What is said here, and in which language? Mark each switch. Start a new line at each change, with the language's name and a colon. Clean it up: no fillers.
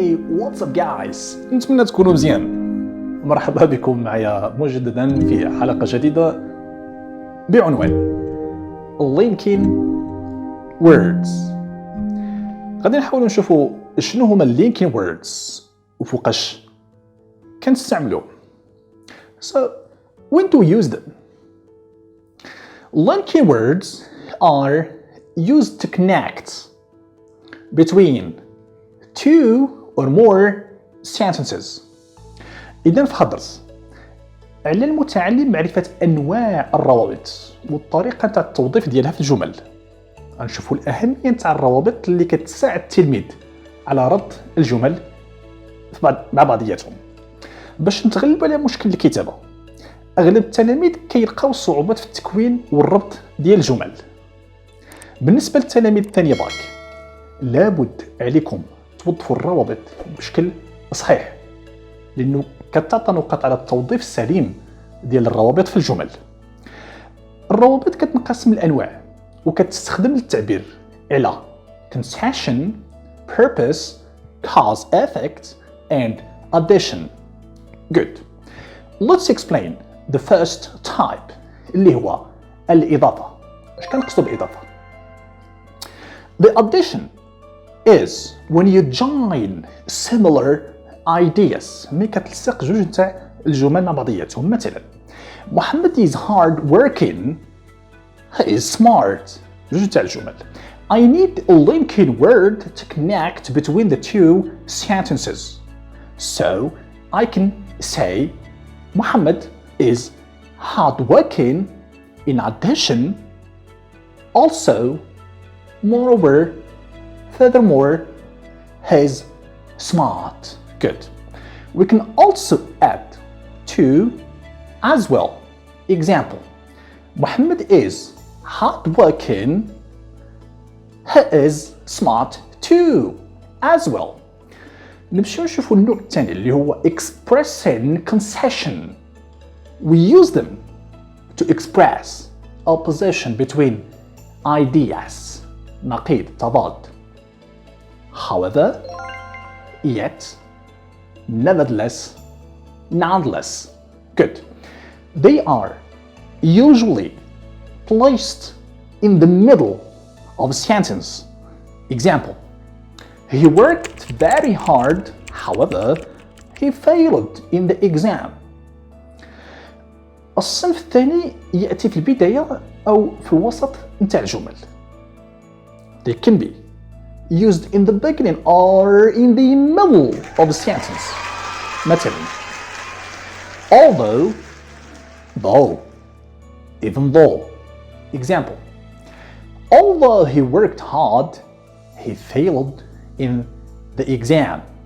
Arabic: واتساب جايز، نتمنى تكونوا مزيان. مرحبا بكم معايا مجددا في حلقة جديدة بعنوان linking words. غادي نحاولوا نشوفوا شنو هما linking words وفوقاش كنستعملوهم.
English: So when to use them? Linking words are used to connect between two or more sentences.
Arabic: إذن في الدرس على المتعلم معرفة أنواع الروابط والطريقة تاع التوظيف ديالها في الجمل. غنشوفوا الأهمية تاع الروابط اللي كتساعد التلميذ على ربط الجمل مع بعضياتهم باش نتغلبوا على مشكل الكتابة. أغلب التلاميذ كيلقاو صعوبات في التكوين والربط ديال الجمل. بالنسبة للتلاميذ الثانية باك لابد عليكم توظفوا الروابط بشكل صحيح، لأنه كتعطى نقاط على التوظيف السليم ديال الروابط في الجمل. الروابط كتنقسم لأنواع وكتستخدم للتعبير على
English: contention, purpose, cause, effect and addition. Good. Let's explain the first type
Arabic: اللي هو الإضافة. اش كنقصدو بالإضافة؟
English: The addition is when you join similar ideas.
Arabic: ملي كتلصق جوج تاع الجمل مع بعضياتهم.
English: مثلا Mohammed is hard working, he is smart.
Arabic: جوج تاع الجمل.
English: I need a linking word to connect between the two sentences. So I can say Muhammad is hard working. In addition, also, moreover, furthermore, he's smart. Good. We can also add to as well. Example, Muhammad is hardworking. He is smart too. As well.
Arabic: نمشيو نشوفوا النوع الثاني اللي هو expressing concession.
English: We use them to express opposition between ideas.
Arabic: نقيض تضاد.
English: However, yet, nevertheless, nonetheless. Good. They are usually placed in the middle of a sentence. Example, he worked very hard, however, he failed in the exam.
Arabic: الصنف الثاني يأتي في البداية أو في الوسط نتاع الجمل.
English: They can be used in the beginning or in the middle of a sentence. مثلا although, though, even though. Example, although he worked hard, he failed in the exam.